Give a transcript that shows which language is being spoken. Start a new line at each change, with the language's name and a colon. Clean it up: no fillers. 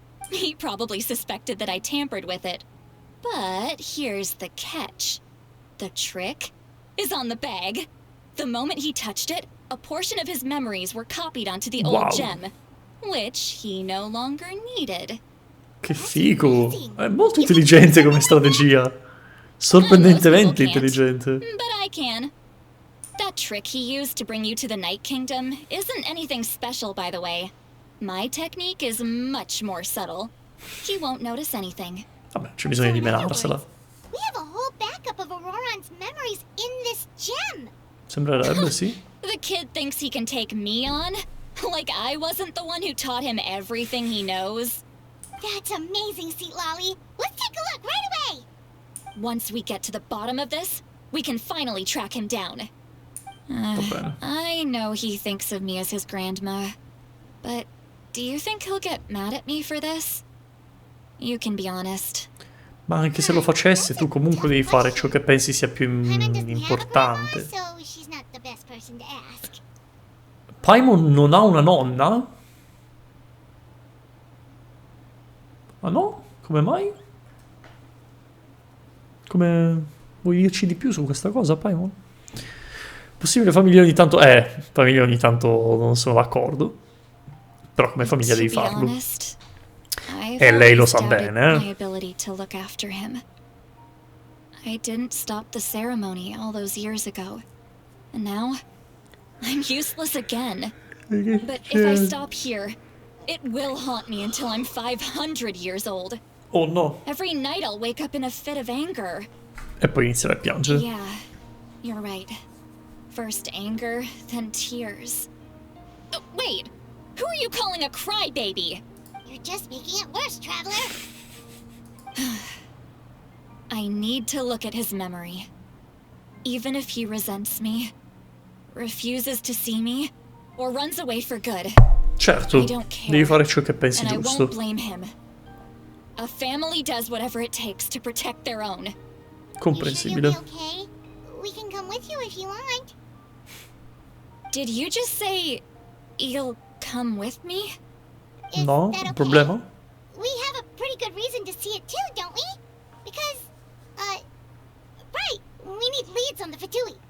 English: He probably suspected that I tampered with it. But here's the catch. The trick is on the bag. The moment he touched it, a portion of his memories were copied onto the old gem, which he no longer needed.
Italian: Che figo! È molto intelligente come strategia. Sorprendentemente intelligente.
English: But I can. That trick he used to bring you to the Night Kingdom isn't anything special, by the way. My technique is much more subtle. He won't notice anything.
Italian: Vabbè, c'è bisogno di menarsela.
English: We have a whole backup of Auroran's memories in this gem.
Italian: Sembrerebbe, sì.
English: The kid thinks he can take me on? Like I wasn't the one who taught him everything he knows? That's amazing, Sweet Lolly. Let's take a look right away. Once we get to the bottom of this, we can finally track him down.
Italian: Va bene.
English: I know he thinks of me as his grandma, but do you think he'll get mad at me for this? You can be honest.
Italian: Ma anche se lo facesse, tu comunque devi fare ciò che pensi sia più importante.
English: So she's not the best person to ask.
Italian: Paimon non ha una nonna? Ah no? Come mai? Come... Vuoi dirci di più su questa cosa, Paimon? Possibile famiglia ogni tanto... famiglia ogni tanto non sono d'accordo. Però come famiglia devi farlo. E lei lo sa bene,
English: my ability to look after him. I didn't stop the ceremony all those years ago. And now, I'm useless again. But if I stop here, it will haunt me until I'm 500 years old. Oh no. Every night I'll wake up in a fit of anger.
Italian: E poi inizierà a piangere.
English: Yeah, you're right. First anger, then tears. Wait, who are you calling a crybaby? You're just making it worse, Traveler. I need to look at his memory. Even if he resents me, refuses to see me, or runs away for good.
Italian: Certo, devi fare ciò che pensi
English: and
Italian: giusto.
English: I won't blame him. A family does whatever it takes to protect their own.
Italian: Comprensibile.
English: You sure you'll be okay? We can come with you if you want. Did you just say you'll come with me? Is
Italian: No,
English: that okay?
Italian: problema?
English: We have a pretty good reason to see it too, don't we? Because, right, we need leads on the Fatui.